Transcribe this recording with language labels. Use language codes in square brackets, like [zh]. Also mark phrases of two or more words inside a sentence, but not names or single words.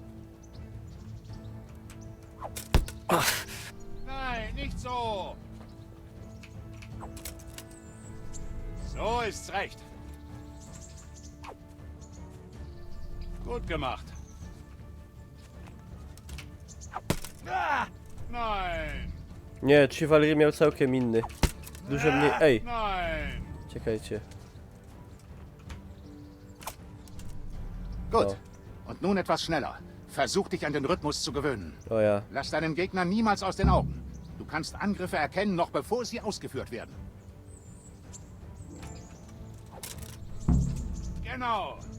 [de] Nein, nicht so! So ist's recht. Gut gemacht. Ah, nein! [pl] Nie, Chivalery miał całkiem inny. Dużo mniej... Ej! [de] Nein! [pl] Czekajcie. [de] Gut. Und nun etwas schneller. Versuch dich an den Rhythmus zu gewöhnen. [pl] O ja. [de] Lass deinen Gegner niemals aus den Augen. Du kannst Angriffe erkennen, noch bevor sie ausgeführt werden. Genau.